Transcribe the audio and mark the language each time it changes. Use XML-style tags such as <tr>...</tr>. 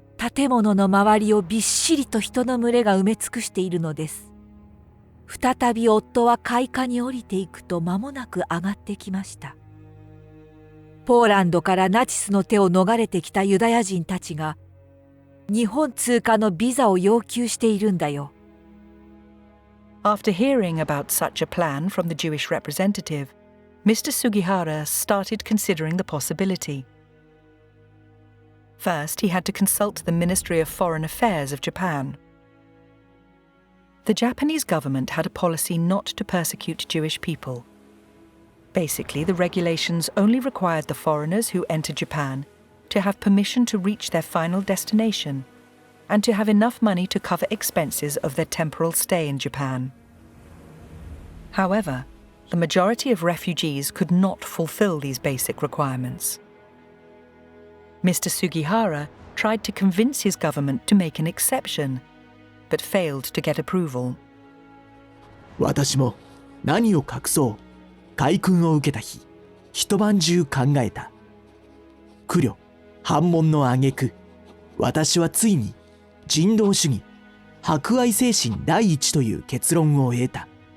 <ja>建物の周りをびっしりと人の群れが埋め尽くしているのです。再び夫は階下に降りていくと間もなく上がってきました。ポーランドからナチスの手を逃れてきたユダヤ人たちが日本通過のビザを要求しているんだよ。</ja> <en>After hearing about such a plan from the Jewish representative, Mr. Sugihara started considering the possibility. First, he had to consult the Ministry of Foreign Affairs of Japan. The Japanese government had a policy not to persecute Jewish people. Basically, the regulations only required the foreigners who entered Japan to have permission to reach their final destination and to have enough money to cover expenses of their temporal stay in Japan. However, the majority of refugees could not fulfill these basic requirements. Mr. Sugihara tried to convince his government to make an exception, but failed to get approval.</en> <ja>私も何を隠そう、海訓を受けた日、一晩中考えた。苦慮、反問の挙句、私はついに人道主義、博愛精神第一という結論を得た。</ja>